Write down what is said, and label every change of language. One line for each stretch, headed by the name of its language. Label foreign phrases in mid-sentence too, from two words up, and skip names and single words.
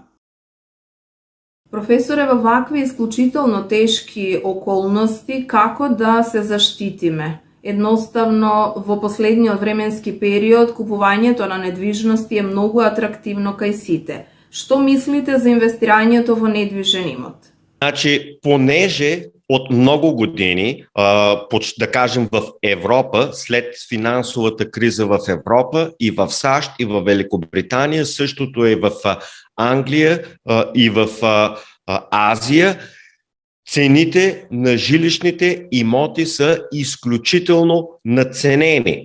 Macedonian: Професоре, во вакви исклучително тешки околности, како да се заштитиме? Едноставно, во последниот временски период, купувањето на недвижности е многу атрактивно кај сите. Што мислите за инвестирањето во недвижен имот? Значи,
Bulgarian: понеже от много години, да кажем в Европа, след финансовата криза в Европа и в САЩ и в Великобритания, същото е в Англия и в Азия, цените на жилищните имоти са изключително надценени.